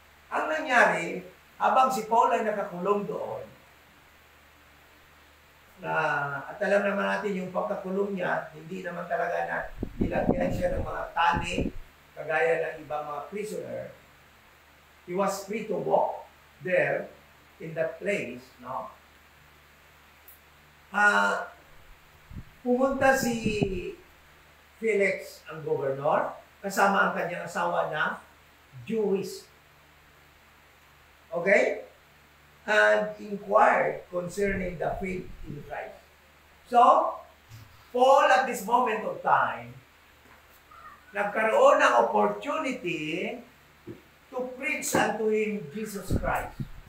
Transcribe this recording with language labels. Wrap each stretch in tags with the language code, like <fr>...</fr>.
<tl>Ang nangyari, habang si Paul ay nakakulong doon, at alam naman natin yung pagkakulong niya, hindi naman talaga na nilagyan siya ng mga tali, kagaya ng ibang mga prisoner.</tl> <en>He was free to walk there in that place, no?</en> <tl>Pumunta si Felix, ang gobernador, kasama ang kanyang asawa na Jewish.</tl> <en>Okay? And inquired concerning the faith in Christ. So, Paul at this moment of time,</en> <tl>nagkaroon ng</tl> <en>opportunity to preach unto him Jesus Christ.</en>